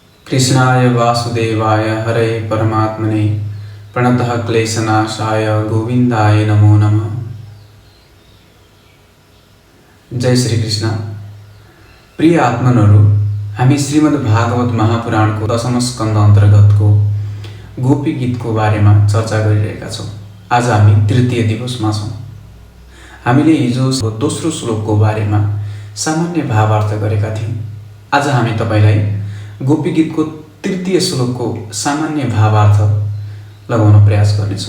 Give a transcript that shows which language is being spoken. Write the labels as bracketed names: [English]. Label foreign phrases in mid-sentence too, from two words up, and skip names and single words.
[Sanskrit] कृष्णाय वासुदेवाय हरे परमात्मने प्रणतः क्लेशनाशाय गोविन्दाय नमो नमः। [Nepali] जय श्री कृष्ण। प्रिय आत्मनहरू, हामी श्रीमद् भागवत महापुराणको दशम स्कन्द अन्तर्गतको गोपी गीतको बारेमा चर्चा गरिरहेका छौँ। आज हामी तृतीय दिवसमा छौँ। हामीले हिजो दोस्रो श्लोकको बारेमा सामान्य भावार्थ गरेका थियौँ। आज हामी तपाईलाई गोपी गीतको तृतीय श्लोकको सामान्य भावार्थ लगाउन प्रयास गर्नेछौँ।